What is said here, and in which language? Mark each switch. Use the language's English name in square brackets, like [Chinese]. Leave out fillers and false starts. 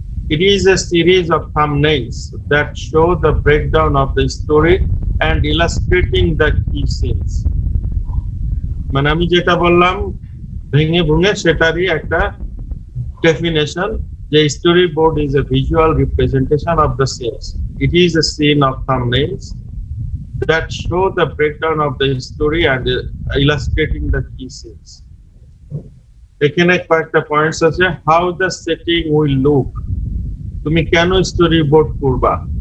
[English] It is a series of thumbnails that show the breakdown of the story and illustrating the key scenes. [Bangla] মানে আমি যেটা বললাম ভেঙে ভেঙে সেটারই একটা ডেফিনেশন যে [English] storyboard is a visual representation of the scenes. It is a scene of thumbnails that show the breakdown of the story and illustrating the key scenes. [Bangla] এখানে কয়েকটা পয়েন্টস আছে। [English] how the setting will look, [Bangla] তুমি কেন story board করবা?